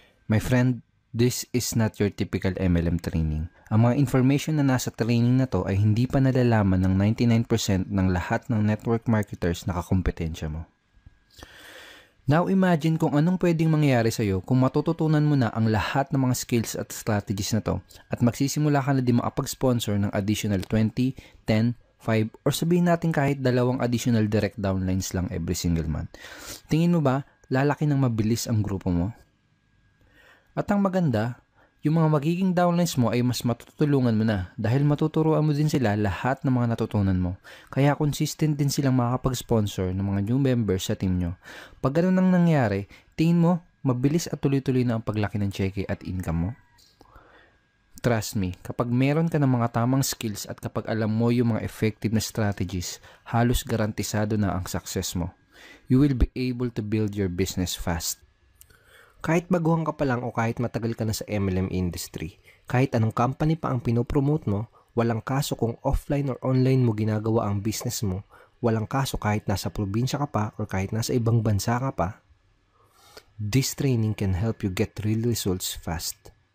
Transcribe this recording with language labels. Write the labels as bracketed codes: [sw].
[en] My friend, this is not your typical MLM training. [tl] Ang mga information na nasa training na to ay hindi pa nalalaman ng 99% ng lahat ng network marketers na kakompetensya mo. [en] Now imagine [tl] kung anong pwedeng mangyari sa iyo kung matututunan mo na ang lahat ng mga skills at strategies na to at magsisimula ka na din makapag-sponsor ng additional 20, 10, 5, or sabihin natin kahit 2 additional direct downlines lang [en] every single month. [tl] Tingin mo ba, lalaki ng mabilis ang grupo mo? At ang maganda, yung mga magiging downlines mo ay mas matutulungan mo na dahil matuturuan mo din sila lahat ng mga natutunan mo. Kaya consistent din silang makakapag-sponsor ng mga new members sa team nyo. Pag ganun nang nangyari, tingin mo, mabilis at tuloy-tuloy na ang paglaki ng cheque at income mo? [en] Trust me, [tl] kapag meron ka ng mga tamang skills at kapag alam mo yung mga effective na strategies, halos garantisado na ang success mo. [en] You will be able to build your business fast. [tl] Kahit baguhan ka pa lang o kahit matagal ka na sa MLM industry, kahit anong company pa ang pinopromote mo, walang kaso kung offline or online mo ginagawa ang business mo, walang kaso kahit nasa probinsya ka pa or kahit nasa ibang bansa ka pa, [en] this training can help you get real results fast.